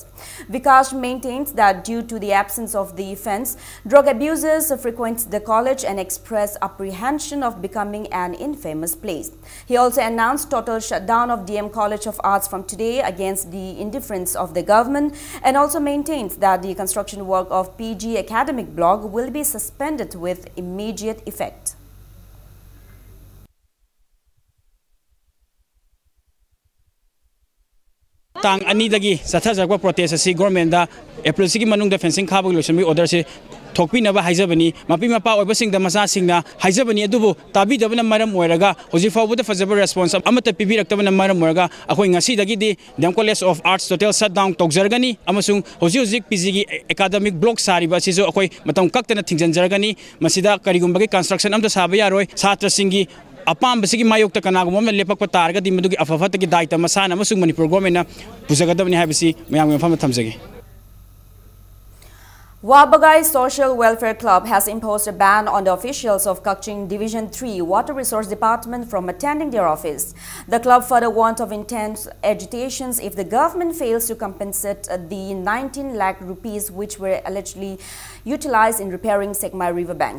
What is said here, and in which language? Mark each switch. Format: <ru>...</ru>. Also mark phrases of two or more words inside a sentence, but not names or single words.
<en>Vikas maintains that due to the absence of the fence, drug abusers frequent the college and expressed apprehension of becoming an infamous place. He also announced total shutdown of DM College of Arts from today against the indifference of the government, and also maintains that the construction work of PG academic block will be suspended with immediate effect.</en> <mni>Tang ani dagi satha jakwa protest asi government da April sigi manung da fencing khaba loisami order se thokpi na ba haijabani mapi mapa oiba sing da masa sing na haijabani adubu tabi dabana maram oiraga hoji fawu da fajaba response amata pibiraktabana maram oiraga akoi ngasi dagi di DM College of Arts</mni> <en>total shutdown</en> <mni>tokjargani amasung hoji PG gi</mni> <en>academic block</en> <mni>sari ba sijo akoi matam kaktana thingjanjargani masida karigumba gi construction amta saba yaroi satra singi apam basigi mayok ta kanagum ma lepak patarga di madugi afafat gi daita masana amasung Manipur government na pujagadabani habisi mayam fam thamjagi.</mni> <en>Wabagai Social Welfare Club has imposed a ban on the officials of Kaching Division 3 Water Resource Department from attending their office. The club further warned of intense agitations if the government fails to compensate the 19 lakh rupees which were allegedly utilized in repairing Sekmai river banks.</en>